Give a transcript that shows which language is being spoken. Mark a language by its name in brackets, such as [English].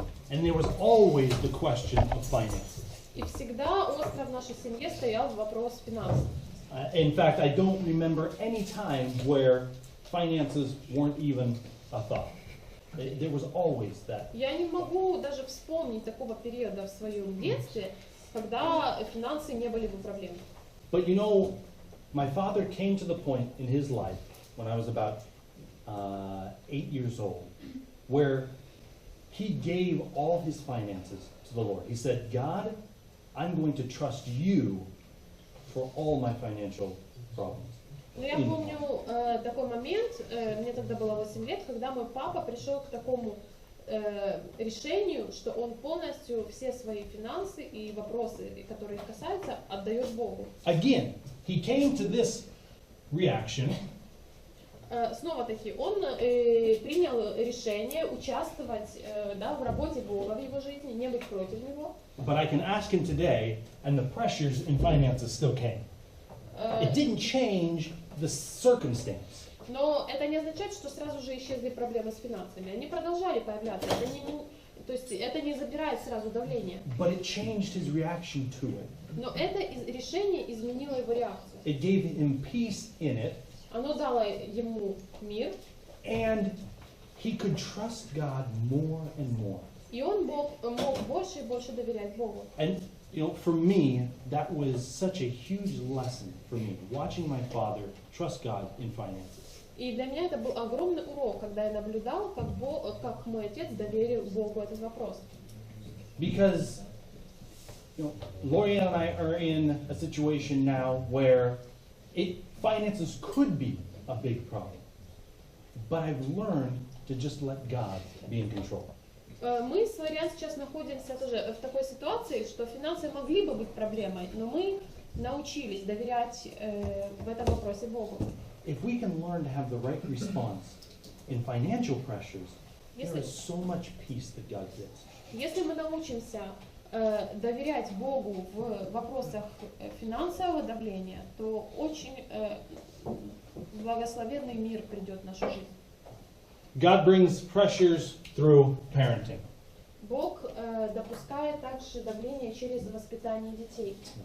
[English] And there was always the question of finances. [Russian] И всегда остро в нашей семье стоял вопрос финансов. [English] In fact, I don't remember any time where finances weren't even a thought. There was always that. [Russian] Я не могу даже вспомнить такого периода в своем детстве, когда финансы не были бы проблемой. [English] But you know, my father came to the point in his life when I was about 8 years old, where he gave all his finances to the Lord. He said, God, I'm going to trust you for all my financial problems. [Russian] Но я помню такой момент, мне тогда было 8 лет, когда мой папа пришел к такому решению, что он полностью все свои финансы и вопросы, которые их касаются, отдает Богу. [English] Again, he came to this reaction. [Russian] Снова-таки, он принял решение участвовать в работе Бога в его жизни, не быть против него. [English] But I can ask him today, and the pressures in finances still came. It didn't change the circumstance. [Russian] Но это не означает, что сразу же исчезли проблемы с финансами. Они продолжали появляться. То есть это не забирает сразу давление. [English] But it changed his reaction to it. [Russian] Но это решение изменило его реакцию. [English] It gave him peace in it. [Russian] Оно дало ему мир. [English] And he could trust God more and more. [Russian] И он мог больше и больше доверять Богу. [English] And you know, for me, that was such a huge lesson for me, watching my father trust God in finances. [Russian] И для меня это был огромный урок, когда я наблюдал, как мой отец доверил Богу этот вопрос. [English] Because, you know, Lori and I are in a situation now where finances could be a big problem, but I've learned to just let God be in control. [Russian] Мы с Варян сейчас находимся тоже в такой ситуации, что финансы могли бы быть проблемой, но мы научились доверять в этом вопросе Богу. [English] If we can learn to have the right response in financial pressures, there is so much peace that God gives. [Russian] Если мы научимся доверять Богу в вопросах финансового давления, то очень благословенный мир придет в нашу жизнь. [English] God brings pressures through parenting. [Russian] Бог допускает также давление через воспитание детей.